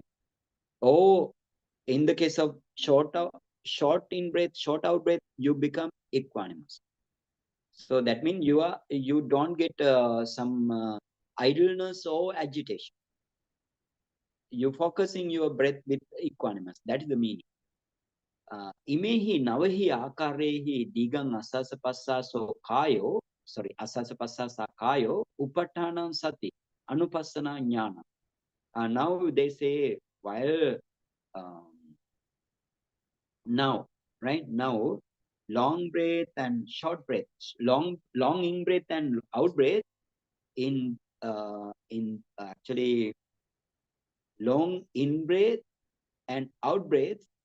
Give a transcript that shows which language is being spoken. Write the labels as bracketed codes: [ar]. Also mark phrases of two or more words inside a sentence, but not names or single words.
[en] Or in the case of short in breath, short out breath, you become equanimous. So that means you don't get some idleness or agitation. You focusing your breath with equanimous. That is the meaning. [pi] Imehi navahi akarehi digang asasapasaso kayo, asasapasasa kayo, upattanam sati, anupassana jnana. [en] Now they say, while now, right now, long breath and short breath, long in breath and out breath, in actually long in breath and out breath,